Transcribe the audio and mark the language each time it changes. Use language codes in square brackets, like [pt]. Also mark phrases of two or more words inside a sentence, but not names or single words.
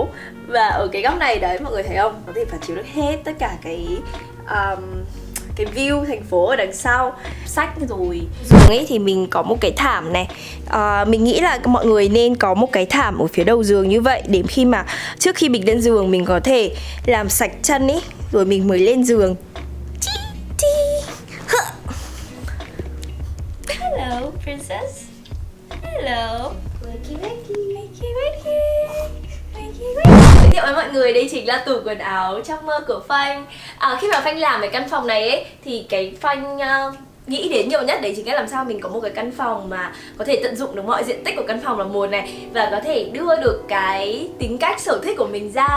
[vi] Và ở cái góc này đấy, mọi người thấy không? Có thể phản chiếu được hết tất cả cái view thành phố ở đằng sau. Sách rồi giường ấy thì mình có một cái thảm này. Mình nghĩ là mọi người nên có một cái thảm ở phía đầu giường như vậy, để khi mà trước khi mình lên giường mình có thể làm sạch chân ấy rồi mình mới lên giường. [en] Hello princess. Hello. Wakey wakey wakey wakey. [vi] Giới thiệu với mọi người, đây chính là tủ quần áo trong mơ của Phanh. Khi mà Phanh làm cái căn phòng này ấy thì cái Phanh nghĩ đến nhiều nhất đấy chính là làm sao mình có một cái căn phòng mà có thể tận dụng được mọi diện tích của căn phòng là một này, và có thể đưa được cái tính cách sở thích của mình ra.